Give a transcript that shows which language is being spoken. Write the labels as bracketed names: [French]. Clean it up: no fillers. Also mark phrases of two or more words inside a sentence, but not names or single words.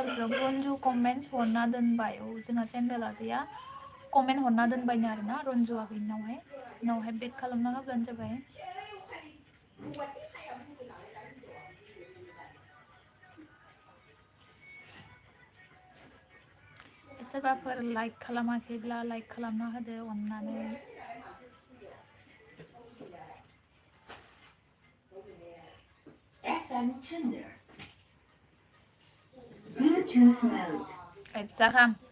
[Bodo] ब्लग रन्जु कमेन्ट हरना दोनबाय औ जोंहा सेन्देला गैया कमेन्ट हरना दोनबायनो आरोना रन्जु आगैनावहाय उनावहाय बेक खालामना होब्लानो जाबाय सोरबाफोर लाइक खालामाखैब्ला लाइक खालामना होदो अननानै [English] FM tuner. Bluetooth mode. [Bodo] फिसा खाम